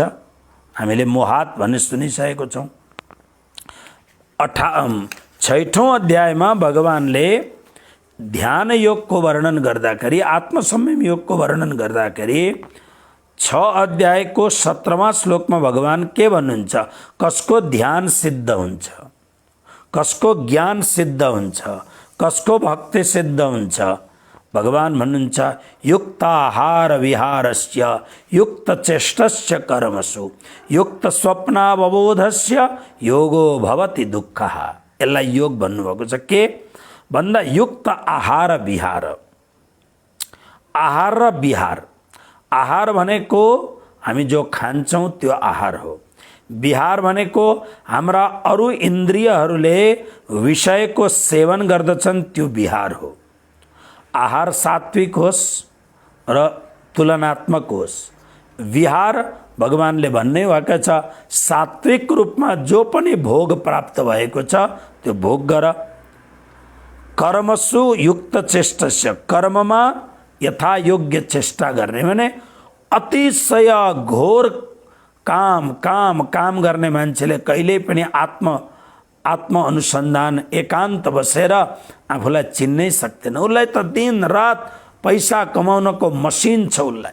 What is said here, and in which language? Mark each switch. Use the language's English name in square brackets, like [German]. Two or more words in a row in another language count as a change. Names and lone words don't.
[Nepali] हामीले मोहात भन्ने सुनिसकेको छौँ। 6औं अध्यायमा भगवानले ध्यान योगको वर्णन गर्दाखेरि, आत्मसंयम योगको वर्णन गर्दाखेरि 6 अध्यायको 17वां श्लोकमा भगवान के भन्नुहुन्छ? कसको ध्यान सिद्ध हुन्छ, कसको ज्ञान सिद्ध हुन्छ, कसको भक्ति सिद्ध हुन्छ। भगवान भन्नुहुन्छ [Sanskrit] युक्त आहार विहारस्य युक्त चेष्टस्य कर्मसु युक्त स्वप्नावबोधस्य योगो भवति दुःखः। [Nepali] यसलाई योग भन्नुभएको छ। के भन्दा युक्त आहार विहार। आहार र विहार, आहार भनेको हामी जो खान्छौँ त्यो आहार हो। विहार भनेको हाम्रा अरू इन्द्रियहरूले विषयको सेवन गर्दछन्, त्यो विहार हो। आहार सात्विक होस् र तुलनात्मक होस्। विहार भगवानले भन्ने भएको छ सात्विक रूपमा जो पनि भोग प्राप्त भएको छ त्यो भोग गर। [Sanskrit] कर्मसु युक्त चेष्टस्य, [Nepali] कर्ममा यथा योग्य चेष्टा गर्ने भने अतिशय घोर काम काम काम गर्ने मान्छेले कहिल्यै पनि आत्म अनुसन्धान एकान्त बसेर आफूलाई चिन्नै सक्दैन। उसलाई त दिन रात पैसा कमाउनको मसिन छ।